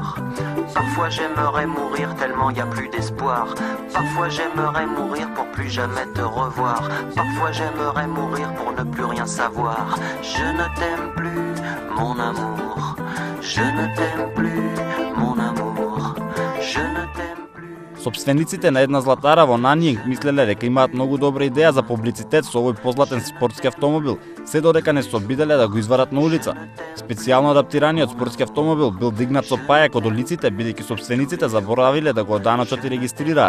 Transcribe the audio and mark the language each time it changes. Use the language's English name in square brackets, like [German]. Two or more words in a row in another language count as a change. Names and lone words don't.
[French] Parfois j'aimerais mourir tellement y a plus d'espoir. Parfois j'aimerais mourir pour plus jamais te revoir. Parfois j'aimerais mourir pour ne plus rien savoir. Je ne t'aime plus, mon amour. Je ne t'aime plus, mon amour. Je ne t'aime plus. [Macedonian] Собствениците на една златара во Нанјинг мислеле дека имаат многу добра идеја за публицитет со овој позлатен спортски автомобил, се додека не се обиделе да го извадат на улица. Специјално адаптираниот спортски автомобил бил дигнат со пајак од улиците, бидејќи собствениците заборавиле да го даночат и регистрираат.